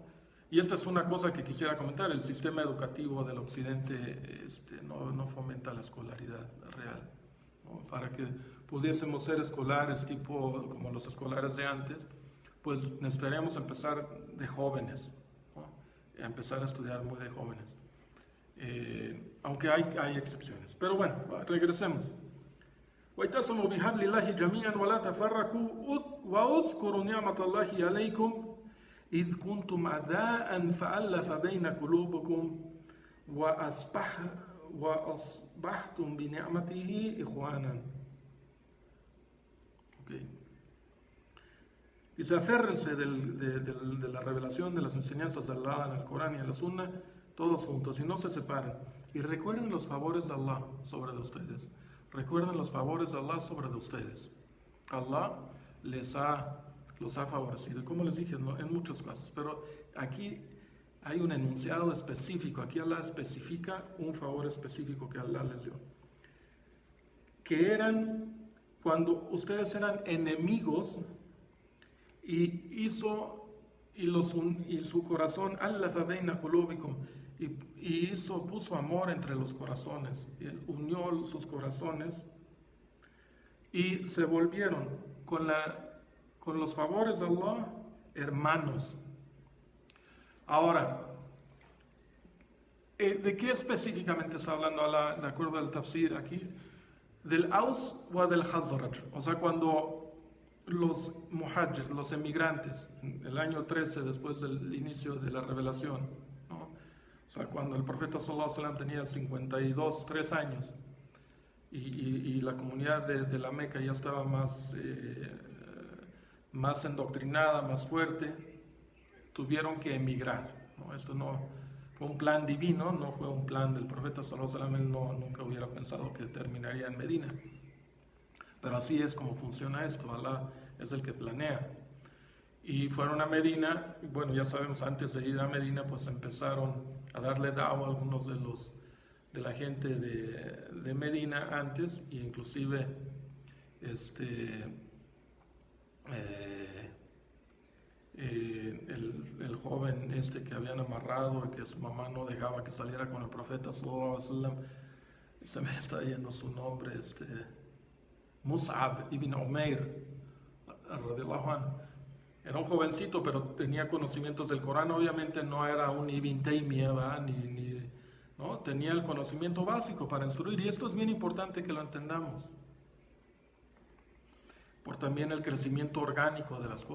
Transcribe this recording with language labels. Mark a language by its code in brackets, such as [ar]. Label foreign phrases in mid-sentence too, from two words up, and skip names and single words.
[es] Y esta es una cosa que quisiera comentar: el sistema educativo del occidente no fomenta la escolaridad real, ¿no? Para que pudiésemos ser escolares tipo como los escolares de antes, pues necesitaríamos empezar de jóvenes, ¿no? Empezar a estudiar muy de jóvenes, aunque hay excepciones. Pero bueno, regresemos. [ar] وَاعْتَصِمُوا بِحَبْلِ اللَّهِ جَمِيعًا وَلَا تَفَرَّقُوا وَاذْكُرُوا نِعْمَةَ اللَّهِ عَلَيْكُمْ إِذْ كُنْتُمْ أَعْدَاءً فَأَلَّفَ بَيْنَ قُلُوبِكُمْ وَأَصْبَحْتُمْ بِنِعْمَتِهِ إِخْوَانًا. [es] Okay. Dice, aférrense de la revelación, de las enseñanzas de Allah en el Corán y en la Sunna, todos juntos, y no se separen. Y recuerden los favores de Allah sobre de ustedes. Recuerden los favores de Allah sobre de ustedes. Allah los ha favorecido. Y como les dije, ¿no? En muchos casos. Pero aquí hay un enunciado específico. Aquí Allah especifica un favor específico que Allah les dio. Que eran cuando ustedes eran enemigos y su corazón [ar] أَلَّفَ بَيْنَ قُلُوبِكُمْ, [es] puso amor entre los corazones, unió sus corazones y se volvieron con los favores de Allah hermanos. Ahora, ¿de qué específicamente está hablando Allah de acuerdo al tafsir aquí? Del Aus o del Khazraj. O sea, cuando los muhajir, los emigrantes, en el año 13 después del inicio de la revelación, ¿no? O sea, cuando el profeta [ar] صلى الله عليه وسلم [es] tenía 3 años y la comunidad de la Meca ya estaba más endoctrinada, más fuerte, tuvieron que emigrar, ¿no? Esto no fue un plan divino, no fue un plan del profeta [ar] صلى الله عليه وسلم. [es] Él nunca hubiera pensado que terminaría en Medina. Pero así es como funciona esto. Allah es el que planea. Y fueron a Medina. Bueno, ya sabemos, antes de ir a Medina, pues empezaron a darle da'wah a algunos de la gente de Medina antes, e inclusive el joven que habían amarrado y que su mamá no dejaba que saliera con el profeta [ar] صلى الله عليه وسلم, [es] se me está yendo su nombre, Mus'ab ibn Umair [ar] رضي الله عنه. [es] Era un jovencito, pero tenía conocimientos del Corán. Obviamente no era un Ibn Taymiyyah, ¿no? Tenía el conocimiento básico para instruir, y esto es bien importante que lo entendamos, por también el crecimiento orgánico de las cosas.